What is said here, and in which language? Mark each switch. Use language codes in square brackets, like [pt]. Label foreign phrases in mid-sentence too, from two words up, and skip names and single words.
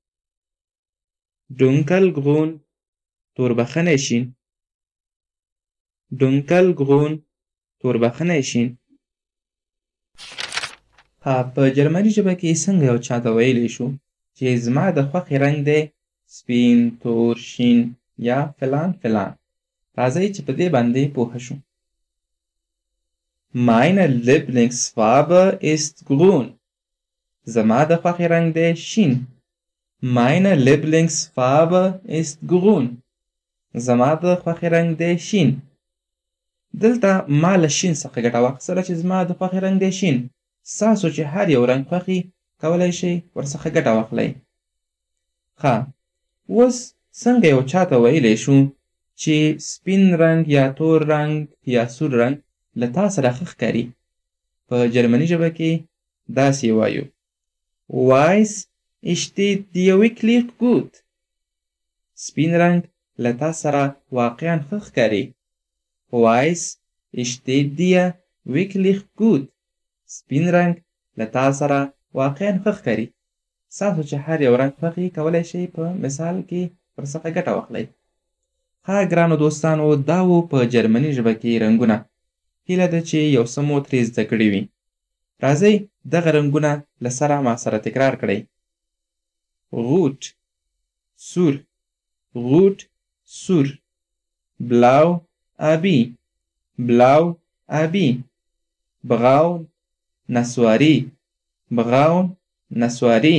[de] dunkel grün [ps] توربخنې شین، [de] dunkel grün [ps] توربخنې شین. په جرمني ژبه کې څنګه یو چا ته ویلی شو چې زما د خوښې رنګ دی سپین، تور، شین یا فلان فلان؟ راځئ چې په دې باندې پوه شو. [de] Meine Lieblingsfarbe ist grün. [ps] زما د خوښې رنګ دی شین. [de] Meine Lieblingsfarbe ist grün. [ps] زما د خوښې رنګ دی شین. دلته ما له شین څخه ګټه واخیستله چې زما د خوښې رنګ دی شین. ستاسو چې هر یو رنګ خوښي کولی شئ ورڅخه ګټه واخلئ. اوس څنګه یو چا ته ویلی شو چې سپین رنګ یا تور رنګ یا سور رنګ له تا سره ښه ښکاري؟ په جرمني ژبه کې داسې وایو: [de] Weiß steht dir wirklich gut. [ps] سپین رنګ له تا سره واقعا ښه ښکاري. [de] Weiß steht dir wirklich gut. [ps] سپین رنګ له تا سره واقعا ښه ښکاري. ستاسو چې هر یو رنګ خوښي کولی شئ په مثال کې ورڅخه ګټه واخلئ. ها ګرانو دوستانو، دا و په جرمني ژبه کې رنګونه. هیله ده چې یو څه مو ترې زده کړي وي. راځئ دغه رنګونه له سره ما سره تکرار کړئ. روت، سور، روت، سور. بلاو، آبی، بلاو، آبی. براون، نسواری، براون، نسواری.